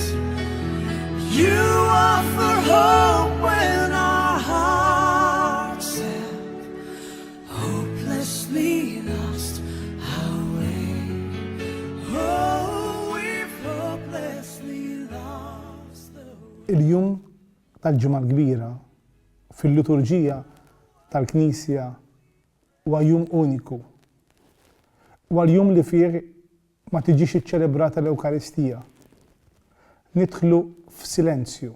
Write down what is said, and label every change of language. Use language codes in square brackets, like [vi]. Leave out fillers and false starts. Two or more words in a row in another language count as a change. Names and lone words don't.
[en] You offer hope when our hearts have hopelessly lost our way. Oh, we've hopelessly lost the way. [mt] Il-jum tal-ġimgħa l-kbira fil-liturġija tal-Knisja huwa jum uniku. Huwa l-jum li fih ma tiġix iċċelebrata l-Ewkaristija. Nidħlu f'silenzju.